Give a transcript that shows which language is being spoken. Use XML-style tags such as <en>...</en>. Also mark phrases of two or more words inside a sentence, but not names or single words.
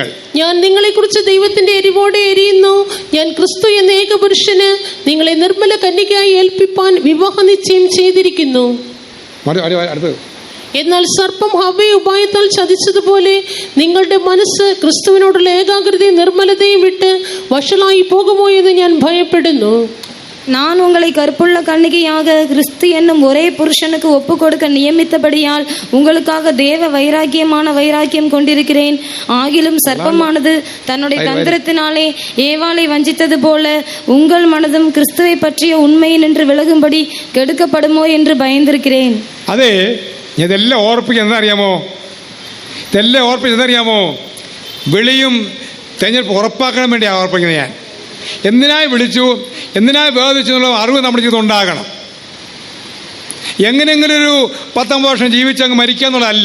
<ml>ഞാൻ നിങ്ങളെക്കുറിച്ച് ദൈവത്തിന്റെ എരിവോടെ എരിയുന്നു. ഞാൻ ക്രിസ്തു എന്ന ഏകപുരുഷന് നിങ്ങളെ നിർമ്മല കന്യകയായി ഏൽപ്പിപ്പാൻ വിവാഹ നിശ്ചയം ചെയ്തിരിക്കുന്നു. അടുത്തത്. എന്നാൽ സർപ്പം ഹവ്വയെ ഉപായത്താൽ ചതിച്ചതുപോലെ നിങ്ങളുടെ മനസ്സ് ക്രിസ്തുവിനോടുള്ള ഏകാഗ്രതയും നിർമ്മലതയും വിട്ട് വഷളായി പോകുമോ എന്ന് ഞാൻ ഭയപ്പെടുന്നു.</ml> <ta>நான் உங்களை கற்புள்ள கன்னிகையாக கிறிஸ்து என்னும் ஒரே புருஷனுக்கு ஒப்பு கொடுக்க நியமித்தபடியால் உங்களுக்காக தேவ வைராக்கியம் கொண்டிருக்கிறேன். ஆகிலும் சர்ப்பமானது தன்னுடைய தந்திரத்தினாலே ஏவாளை வஞ்சித்தது போல உங்கள் மனதும் கிறிஸ்துவை பற்றிய உண்மையை நின்று விலகும்படி கெடுக்கப்படுமோ என்று பயந்திருக்கிறேன்.</ta> <ml>അതെ, ഇതെല്ലാം ഓർപ്പിക്കുന്നറിയാമോ? വിളിയും തെരഞ്ഞെടുപ്പ് ഉറപ്പാക്കാൻ വേണ്ടിയാണ് ഓർപ്പിക്കുന്നത്. ഞാൻ എന്തിനായി വിളിച്ചു, എന്തിനായി വേദിച്ചു എന്നുള്ള അറിവ് നമ്മുടെ ജീവിതം ഉണ്ടാകണം. എങ്ങനെയെങ്കിലും ഒരു 19 വർഷം ജീവിച്ചങ്ങ് മരിക്കുക എന്നുള്ളതല്ല.</ml>